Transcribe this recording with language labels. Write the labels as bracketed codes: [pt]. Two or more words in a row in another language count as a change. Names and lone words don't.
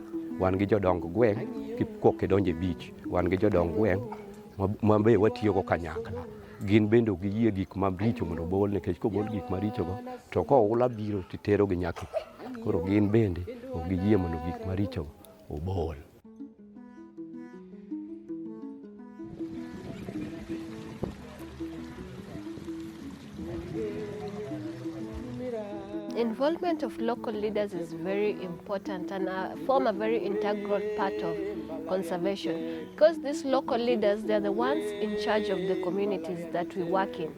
[luo] Wan gi jodong gweng' kok idonje beach, wan gi jodong gweng' ma be watiyogo kanyakla. Gin bende ok giyie gik maricho mondo obol, nikech kobol gik marichogo to koula biro titerogi nyaka pi. Koro gin bende ok giyie mondo gik maricho obol. [en] Involvement of local leaders is very important and form a very integral part of conservation, because these local leaders, they're the ones in charge of the communities that we work in.